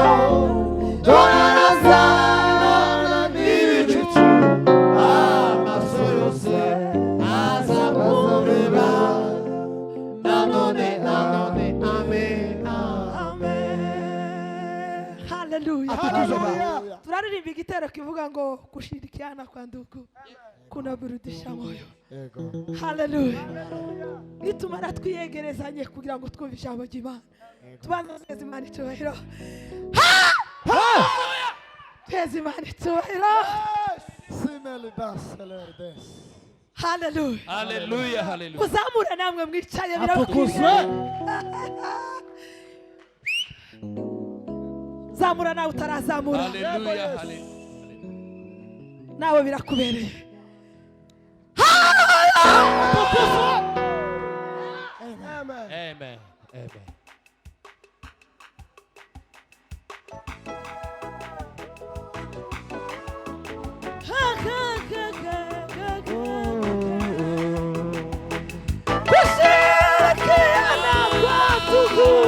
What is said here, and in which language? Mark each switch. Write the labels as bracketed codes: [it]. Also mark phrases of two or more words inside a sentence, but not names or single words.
[rw] turarasana n'ibicu amaso yose azamureba nanone amen haleluya turaririmba igitero kivuga ngo [sw] kushirikiana kwa ndugu kunaburudisha moyo [rw] haleluya nitumara twiyegerezanye kugira ngo twumve ijambo ry'Imana tubanze Imana icyubahiro tweze Imana icyubahiro haleluya muzamure namwe mwicaye birakwiriye zamura nawe utarazamura haleluya nawe birakubereye [sw] amen kushirikiana kwa ndugu